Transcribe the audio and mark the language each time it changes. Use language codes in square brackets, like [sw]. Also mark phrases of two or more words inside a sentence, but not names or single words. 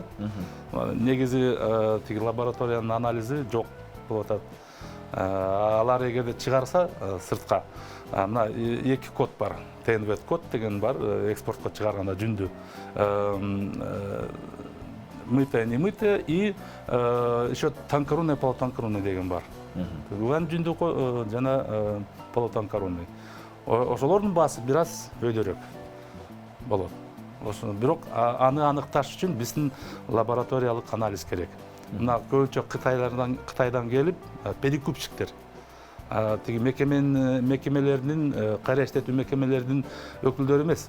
[ky] Негизи тиги лабораториянын анализи жок болуп атат. Алар эгерде чыгарса сыртка, мына 2 код бар. ТНВ код деген бар, экспортко чыгарганда жүндү. [ru] Мытое, не мытое и еще тонкорунный, полутонкорунный [ky] деген бар. Уян жүндүү жана полутонкорунный. Ошолордун баасы бир аз өйдөрөөк болот. Бирок аны аныкташ үчүн биздин лабораториялык анализ керек. Мына көбүнчө Кытайдан келип перекупщиктер, тиги мекемелердин, кайра иштетүү мекемелердин өкүлдөрү эмес.